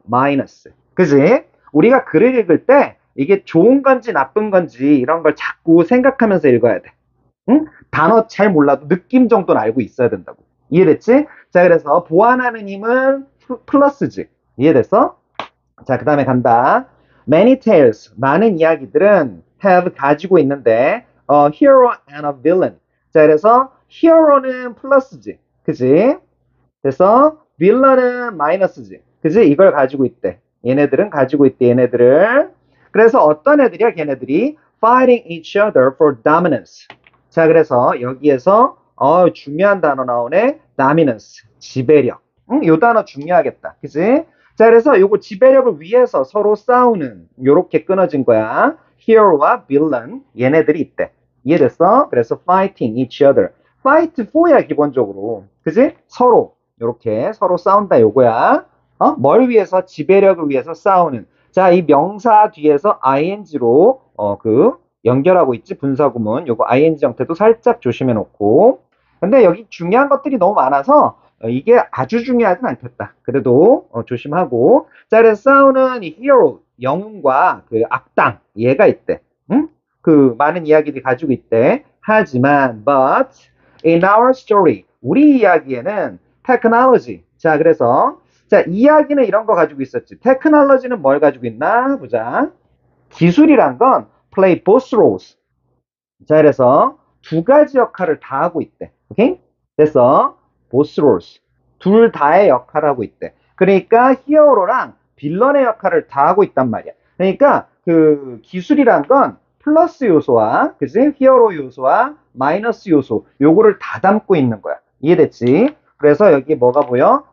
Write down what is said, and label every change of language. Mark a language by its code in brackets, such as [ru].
[ko] 마이너스, 그지? 우리가 글을 읽을 때 이게 좋은 건지 나쁜 건지 이런 걸 자꾸 생각하면서 읽어야 돼. 응? 단어 잘 몰라도 느낌 정도는 알고 있어야 된다고. 이해됐지? 자, 그래서 보완하는 힘은 플러스지. 이해됐어? 자, 그 다음에 간다. [en] Many tales, [ko] 많은 이야기들은 [en] have [ko] 가지고 있는데 [en] a hero and a villain. [ko] 자, 그래서 hero는 플러스지. 그지? 그래서 villain은 마이너스지. 그지? 이걸 가지고 있대. 얘네들은 가지고 있대, 얘네들을. 그래서 어떤 애들이야, 걔네들이? [en] Fighting each other for dominance. [ko] 자, 그래서 여기에서 중요한 단어 나오네. dominance, 지배력. 응? 요 단어 중요하겠다. 그지? 자, 그래서 요거 지배력을 위해서 서로 싸우는 요렇게 끊어진 거야. hero와 villain, 얘네들이 있대. 이해됐어? 그래서 [en] fighting each other. [ko] fight for야, 기본적으로. 그지? 서로. 요렇게 서로 싸운다 요거야. 뭘 위해서? 지배력을 위해서 싸우는. 자, 이 명사 뒤에서 ing로 연결하고 있지, 분사구문. 요거 ing 형태도 살짝 조심해 놓고. 근데 여기 중요한 것들이 너무 많아서 이게 아주 중요하진 않겠다. 그래도 조심하고. 자, 그래서 싸우는 이 hero, 영웅과 그 악당, 얘가 있대. 응? 그 많은 이야기들이 가지고 있대. 하지만, [en] but in our story, [ko] 우리 이야기에는 [en] technology. [ko] 자, 그래서 자, 이야기는 이런 거 가지고 있었지. 테크놀로지는 뭘 가지고 있나? 보자. 기술이란 건 [en] play both roles. [ko] 자, 그래서 두 가지 역할을 다 하고 있대. 오케이? 그래서 [en] both roles. [ko] 둘 다의 역할을 하고 있대. 그러니까 히어로랑 빌런의 역할을 다 하고 있단 말이야. 그러니까 그 기술이란 건 플러스 요소와, 그지? 히어로 요소와 마이너스 요소, 요거를 다 담고 있는 거야. 이해됐지? 그래서 여기 뭐가 보여?